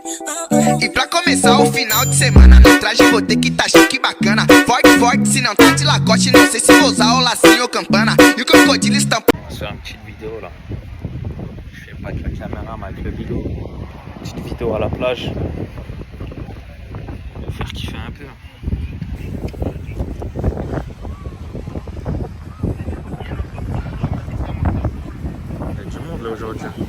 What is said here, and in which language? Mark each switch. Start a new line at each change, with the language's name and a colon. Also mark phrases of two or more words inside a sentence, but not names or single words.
Portuguese: E pra começar o final de semana, no traje vou ter que tá chique bacana. Forte, forte, se não tá de lacoste, não sei se vou usar o lacinho ou campana. E o crocodilo estampa.
French: On se fait une petite vidéo là. Je fais pas avec la caméra mais avec le vidéo. Petite vidéo à la plage. On fait le kiffer un peu. Il y a du monde là aujourd'hui.